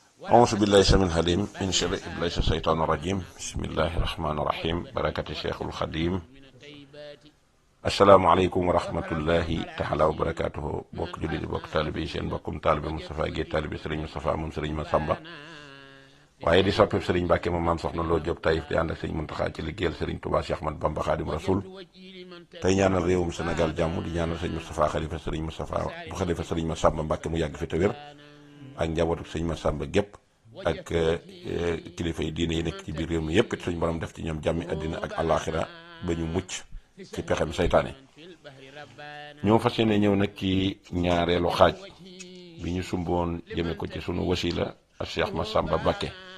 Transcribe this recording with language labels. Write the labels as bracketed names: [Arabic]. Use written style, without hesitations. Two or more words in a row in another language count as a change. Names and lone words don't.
[Arabic] أعوذ بالله السميع العليم من شر إبليس الشيطان الرجيم بسم الله الرحمن الرحيم بركة الشيخ الخديم السلام عليكم ورحمة الله تعالى وبركاته [Wolof] bokk jullit yi bokk taalibe yi seen bokkum taalibe Moustapha Guèye taalibe Serigne Moustapha moom Serigne Massamba waaye di soppi Serigne Mbacke moom maam soxna Lo Diop Taïf di ànd ak Serigne Mountakha ci liggéeyal Serigne Touba Cheikh Ahmadou Bamba Khadim Rasoul tey ñaanal réewum Sénégal jàmm di ñaanal Serigne Moustapha xalifa Serigne Moustapha bu xalifa Serigne Massamba Mbacke mu yàgg fi te wér ak njabootu Serigne Massamba gépp ak kilifa yi diine yi nekk ci biir réew mi yépp suñu borom def ci ñoom jàmmi àddina ak àllaaxira ba ñu mucc ci pexem seytaane ñoo fas yéene ñëw nag ci ñaareelu xaaj bi ñu sumboon jëme ko ci sunu wasila ak Cheikh Massamba Mbacké